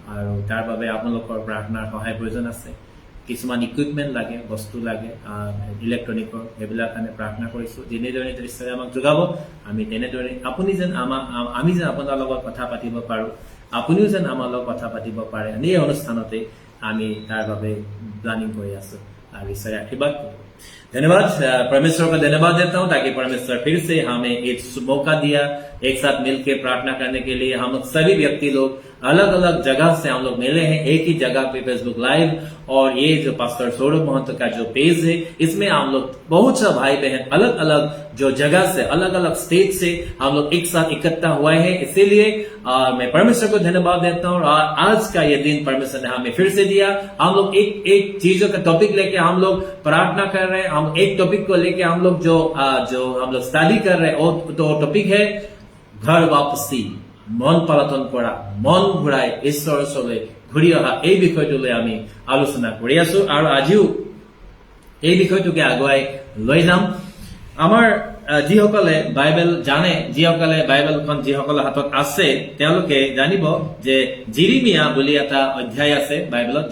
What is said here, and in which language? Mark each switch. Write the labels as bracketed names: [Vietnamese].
[Assamese] আৰু তাৰ বাবে আপোনালোকৰ প্ৰাৰ্থনাৰ সহায় প্ৰয়োজন আছে। কিছুমান ইকুইপমেণ্ট লাগে, বস্তু লাগে ইলেক্ট্ৰনিকৰ, সেইবিলাক আমি প্ৰাৰ্থনা কৰিছো। যেনেদৰে ঈশ্বৰে আমাক যোগাব, আমি তেনেদৰে আপুনি যেন আমি যেন আপোনাৰ লগত কথা পাতিব পাৰো, আপুনিও যেন আমাৰ লগত কথা পাতিব পাৰে, এই অনুষ্ঠানতে আমি তাৰ বাবে प्लानिंग কৰি আছো। [Hindi] और इससे आशीर्वाद धन्यवाद, परमेश्वर को धन्यवाद देता हूँ ताकि परमेश्वर फिर से हमें एक मौका दिया एक साथ मिलकर प्रार्थना करने के लिए। हम सभी व्यक्ति लोग अलग अलग जगह से हम लोग मिले हैं एक ही जगह पे फेसबुक लाइव, और ये जो पास्टर सौरभ महंत का जो पेज है इसमें हम लोग बहुत सा भाई बहन अलग अलग जो जगह से अलग अलग स्टेट से हम लोग एक साथ इकट्ठा हुए हैं। इसीलिए मैं परमेश्वर को धन्यवाद देता हूँ। और आज का ये दिन परमेश्वर ने हमें फिर से दिया। हम लोग एक चीजों का टॉपिक लेके हम लोग प्रार्थना कर रहे हैं। हम एक टॉपिक को लेके हम लोग जो हम लोग स्टडी कर रहे हैं, वो तो टॉपिक है घर वापसी, [Assamese] मन पलातन करा, मन घुराई ঈশ্বৰৰ ওচৰলৈ ঘূৰি অহা। এই বিষয়টোলৈ আমি আলোচনা কৰি আছো আৰু আজিও এই বিষয়টোকে আগুৱাই লৈ যাম। আমাৰ যিসকলে বাইবেল জানে, যিসকলে বাইবেলখন যিসকলৰ হাতত আছে, তেওঁলোকে জানিব যে জিৰিমিয়া বুলি এটা অধ্যায় আছে বাইবেলত।